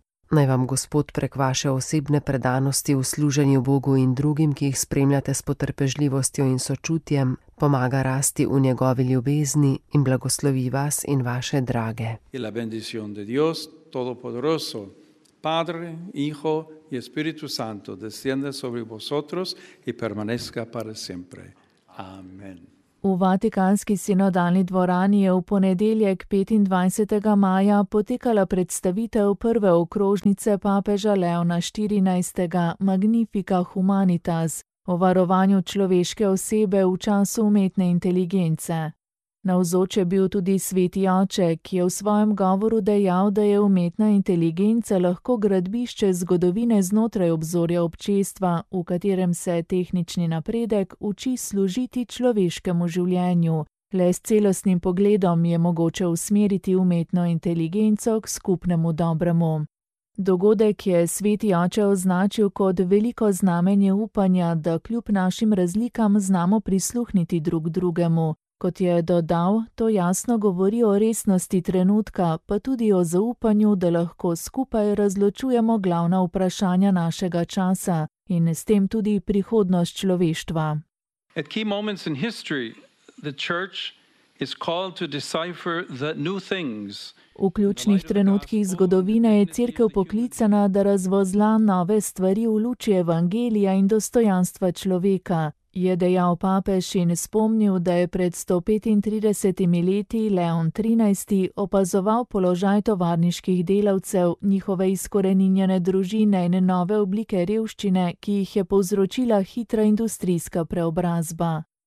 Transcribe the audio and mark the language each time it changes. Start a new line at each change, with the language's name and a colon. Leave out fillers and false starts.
Slovenian: Naj vam Gospod prek vaše osebne predanosti v služenju Bogu in drugim, ki jih spremljate s potrpežljivostjo in sočutjem, pomaga rasti v njegovi ljubezni in blagoslovi vas in vaše drage.
Spanish: La bendición de Dios Todopoderoso, Padre, Hijo y Espíritu Santo, descienda sobre vosotros y permanezca para siempre. Amen.
Slovenian: V Vatikanski sinodalni dvorani je v ponedeljek 25. maja potekala predstavitev prve okrožnice papeža Leona XIV. Magnifica Humanitas o varovanju človeške osebe v času umetne inteligence. Navzoč je bil tudi sveti oče, ki je v svojem govoru dejal, da je umetna inteligenca lahko gradbišče zgodovine znotraj obzorja občestva, v katerem se tehnični napredek uči služiti človeškemu življenju. Le s celostnim pogledom je mogoče usmeriti umetno inteligenco k skupnemu dobremu. Dogodek je sveti oče označil kot veliko znamenje upanja, da kljub našim razlikam znamo prisluhniti drug drugemu. Kot je dodal, to jasno govori o resnosti trenutka, pa tudi o zaupanju, da lahko skupaj razločujemo glavna vprašanja našega časa in s tem tudi prihodnost človeštva.
English: At key moments in history, the church is called to decipher the new things.
Slovenian: V ključnih trenutkih zgodovine je cerkev poklicana, da razvozla nove stvari v luči evangelija in dostojanstva človeka. Je dejal papež in spomnil, da je pred 135 leti Leon XIII. Opazoval položaj tovarniških delavcev, njihove izkoreninjene družine in nove oblike revščine, ki jih je povzročila hitra industrijska preobrazba.